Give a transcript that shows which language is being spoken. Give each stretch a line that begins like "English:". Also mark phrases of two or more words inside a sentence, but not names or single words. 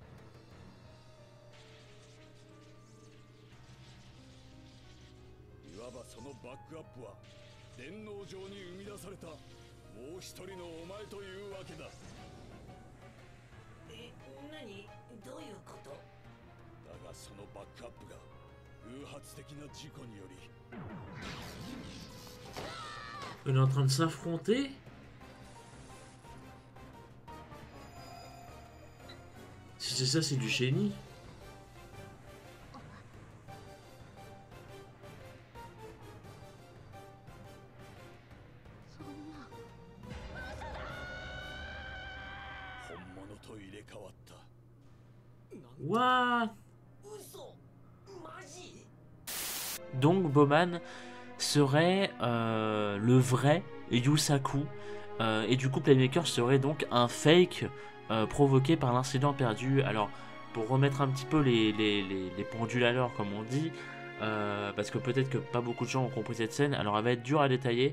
Japanese: いわばそのバックアップは電脳上に生み出されたもう一人のお前というわけだ。何？どういうこと？だがそのバックアップが偶発的な事故により。
French: On est en train de s'affronter. Si c'est ça, c'est du génie.
Japanese: 本物と入れ替わった。 What? 嘘？マジ？
French: Donc Bowman serait le vrai Yusaku, et du coup Playmaker serait donc un fake provoqué par l'incident perdu. Alors pour remettre un petit peu les pendules à l'heure comme on dit, parce que peut-être que pas beaucoup de gens ont compris cette scène, alors elle va être dure à détailler.